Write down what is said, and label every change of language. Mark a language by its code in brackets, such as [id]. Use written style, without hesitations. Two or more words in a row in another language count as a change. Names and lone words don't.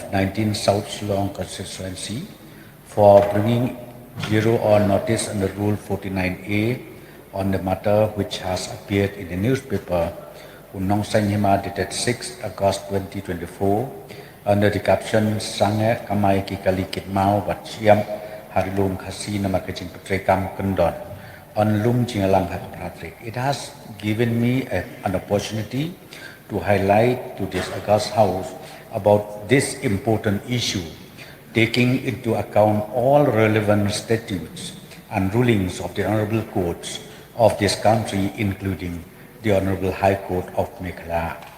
[en] 19 South Shillong constituency, for bringing Bureau on notice under Rule 49A on the matter which has appeared in the newspaper Unong Sanyima dated 6 August 2024 under the caption Sange Kamai Kikali Kitmau Wat Siam Harilum Khasi Namakajing Petrekam Kundon on Lum Jingalang Hatpratrik. It has given me an opportunity to highlight to this August House about this important issue, taking into account all relevant statutes and rulings of the honorable courts of this country, including the Honorable High Court of Meghalaya.